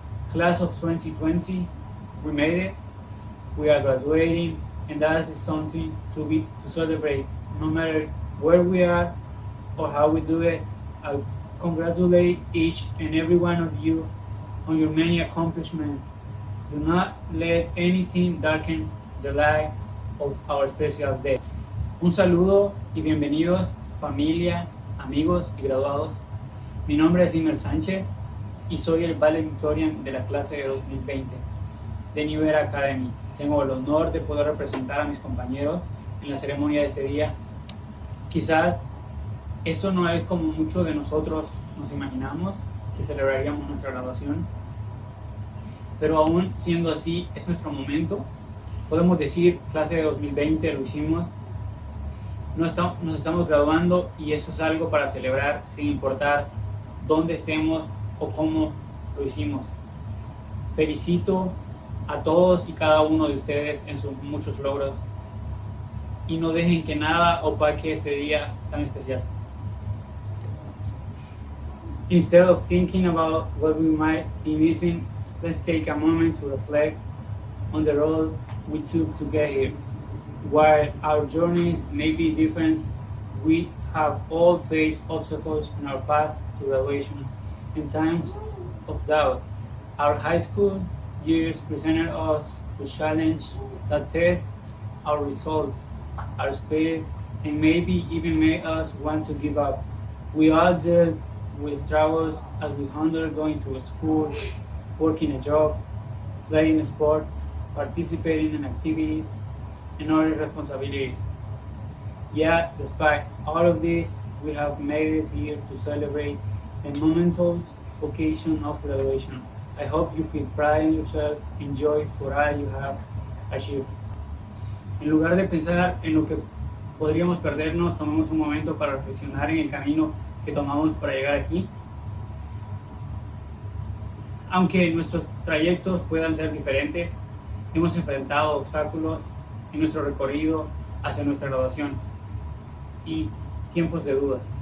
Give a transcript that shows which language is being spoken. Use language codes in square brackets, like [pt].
[en] Class of 2020, we made it. We are graduating, and that is something to celebrate, no matter where we are or how we do it. I congratulate each and every one of you on your many accomplishments. Do not let anything darken the light of our special day. [es] Un saludo y bienvenidos, familia, amigos y graduados. Mi nombre es Imer Sánchez. y soy el Valedictorian de la clase de 2020 de New Era Academy. Tengo el honor de poder representar a mis compañeros en la ceremonia de este día. Quizás esto no es como muchos de nosotros nos imaginamos que celebraríamos nuestra graduación, pero aún siendo así, es nuestro momento. Podemos decir, clase de 2020 lo hicimos, nos estamos graduando y eso es algo para celebrar sin importar dónde estemos o cómo lo hicimos. Felicito a todos y cada uno de ustedes en sus muchos logros y no dejen que nada opaque este día tan especial. [en] Instead of thinking about what we might be missing, let's take a moment to reflect on the road we took to get here. While our journeys may be different, we have all faced obstacles in our path to graduation. In times of doubt, our high school years presented us with challenges that test our resolve, our spirit, and maybe even made us want to give up. We all dealt with struggles as we handled going to school, working a job, playing a sport, participating in activities, and other responsibilities. Yet, despite all of this, we have made it here to celebrate the momentous occasion of graduation. I hope you feel pride in yourself and joy for all you have achieved. [es] En lugar de pensar en lo que podríamos perdernos, tomemos un momento para reflexionar en el camino que tomamos para llegar aquí. Aunque nuestros trayectos puedan ser diferentes, hemos enfrentado obstáculos en nuestro recorrido hacia nuestra graduación y tiempos de duda.